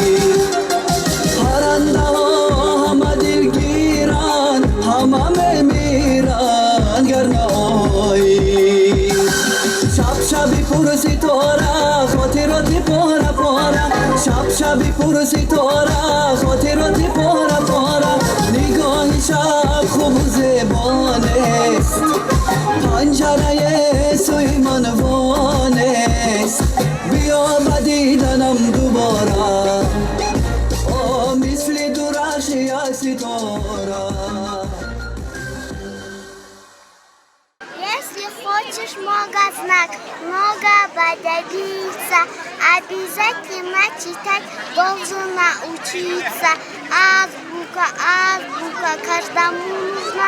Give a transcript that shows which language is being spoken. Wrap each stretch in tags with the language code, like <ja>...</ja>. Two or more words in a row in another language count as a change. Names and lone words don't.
<fa>پرنده ها همه دلگیرن همه میمیرن گر نایی شبی پر ستاره خاطراتی پاره پاره شبی پر ستاره خاطراتی پاره پاره نگاه شب خوب و زیبانست پنجره سوی من وانست بیا بدیدنم دوباره مثل درشی ای ستاره</fa> <ru>Если хочешь много знать, много добиться, обязательно читать должен научиться. Азбука, азбука, каждому нужна.</ru>